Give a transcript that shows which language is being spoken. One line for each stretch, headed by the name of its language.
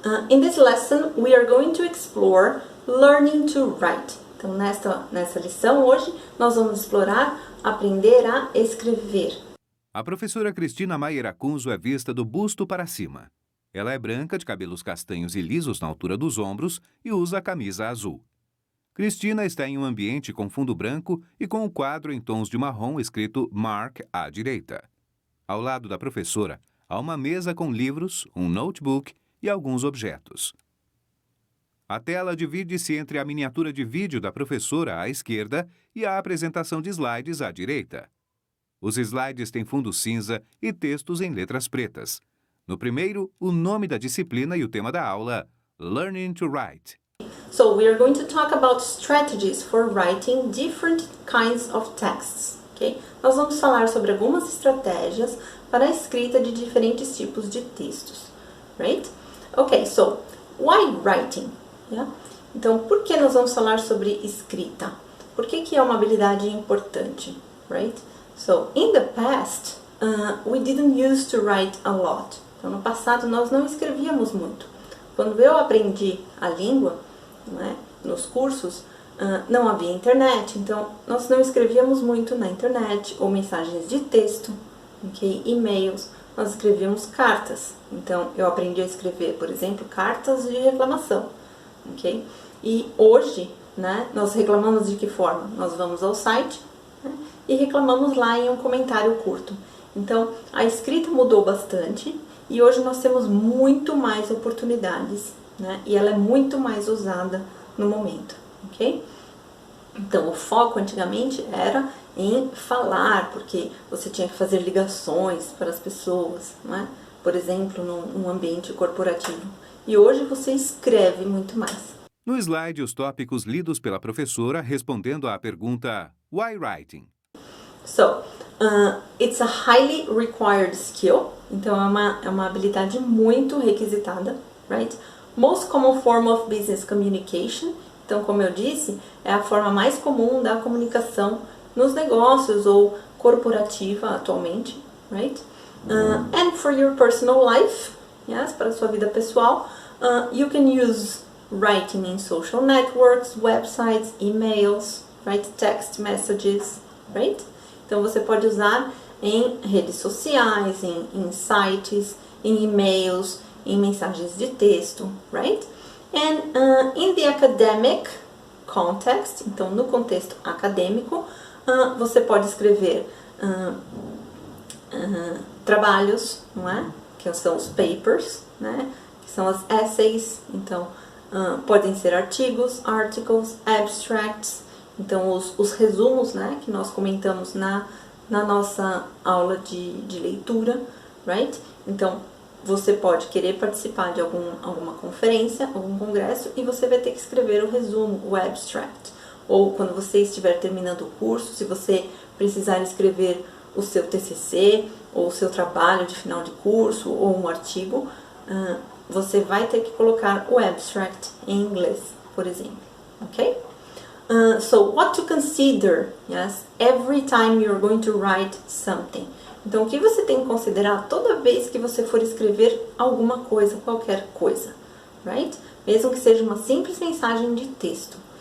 English: In this lesson, we are going to explore learning to write.
Portuguese: Então, nessa lição hoje, nós vamos explorar aprender a escrever. A professora Cristina Maier Acunzo é vista do busto para cima. Ela é branca, de cabelos castanhos e lisos na altura dos ombros e usa camisa azul. Cristina está em um ambiente com fundo branco e com um quadro em tons de marrom escrito Mark à direita. Ao lado da professora, há uma mesa com livros, um notebook e alguns objetos. A tela divide-se entre a miniatura de vídeo da professora à esquerda e a apresentação de slides à direita. Os slides têm fundo cinza e textos em letras pretas. No primeiro, o nome da disciplina e o tema da aula, Learning to Write.
English: So we are going to talk about strategies for writing different kinds of texts.
Portuguese: Okay? Nós vamos falar sobre algumas estratégias para a escrita de diferentes tipos de textos. Right?
English: Okay, so why writing? Yeah?
Portuguese: Então, por que nós vamos falar sobre escrita? Por que é uma habilidade importante?
English: Right? So, in the past, we didn't used to write a lot.
Portuguese: Então, no passado, nós não escrevíamos muito. Quando eu aprendi a língua, né, nos cursos, não havia internet. Então, nós não escrevíamos muito na internet, ou mensagens de texto, okay, e-mails. Nós escrevíamos cartas. Então, eu aprendi a escrever, por exemplo, cartas de reclamação. Okay? E hoje, né, nós reclamamos de que forma? Nós vamos ao site, né, e reclamamos lá em um comentário curto. Então, a escrita mudou bastante e hoje nós temos muito mais oportunidades, né, e ela é muito mais usada no momento. Ok? Então, o foco antigamente era em falar, porque você tinha que fazer ligações para as pessoas, né? Por exemplo, num ambiente corporativo. E hoje você escreve muito mais. No slide, os tópicos lidos pela professora respondendo à pergunta Why writing?
English: So, it's a highly required skill.
Portuguese: Então, é uma habilidade muito requisitada, right?
English: Most common form of business communication.
Portuguese: Então, como eu disse, é a forma mais comum da comunicação nos negócios ou corporativa atualmente, right?
English: And for your personal life, yes,
Portuguese: para a sua vida pessoal,
English: you can use writing in social networks, websites, emails, right? Text messages, right?
Portuguese: Então, você pode usar em redes sociais, em sites, em e-mails, em mensagens de texto, right?
English: And in the academic context,
Portuguese: então no contexto acadêmico, você pode escrever trabalhos, não é? Que são os papers, né? Que são as essays, então podem ser artigos, articles, abstracts, então os resumos, né? Que nós comentamos na nossa aula de leitura, right? Então, você pode querer participar de alguma conferência, algum congresso, e você vai ter que escrever o resumo, o abstract. Ou quando você estiver terminando o curso, se você precisar escrever o seu TCC, ou o seu trabalho de final de curso, ou um artigo, você vai ter que colocar o abstract em inglês, por exemplo. Ok?
English: So, what to consider, yes, every time you're going to write something.
Portuguese: Então, o que você tem que considerar toda vez que você for escrever alguma coisa, qualquer coisa, right? Mesmo que seja uma simples mensagem de texto.